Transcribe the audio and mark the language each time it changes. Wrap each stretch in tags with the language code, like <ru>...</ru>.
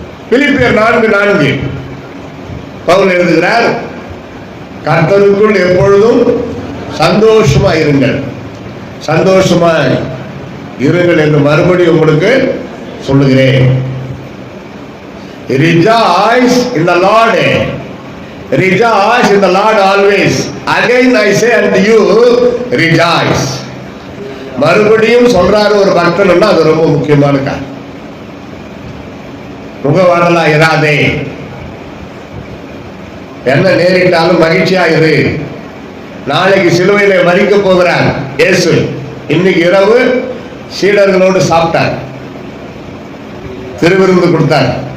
<ta>பிலிப்பியர் 4:4 பவுல் எழுதுகிறார், கர்த்தருக்குள் எப்பொழுதும் சந்தோஷமா இருங்கள், சந்தோஷமா இருங்கள் என்று மறுபடியும் உங்களுக்கு சொல்லுகிறேன்.</ta> <en>Rejoice in the Lord. Rejoice in the Lord always. Again I say unto you, rejoice.</en> <ta>மறுபடியும் சொல்றாரு ஒரு பக்தன், அது ரொம்ப முக்கியமான காரணம். முகவாடலா இராதே, என்ன நேரிட்டாலும் மகிழ்ச்சியா இரு. நாளைக்கு சிலுவையிலே மரிக்க போகிறார் இயேசு. இன்னைக்கு இரவு சீடர்களோடு சாப்பிட்டார், திருவிருந்து கொடுத்தார்.</ta>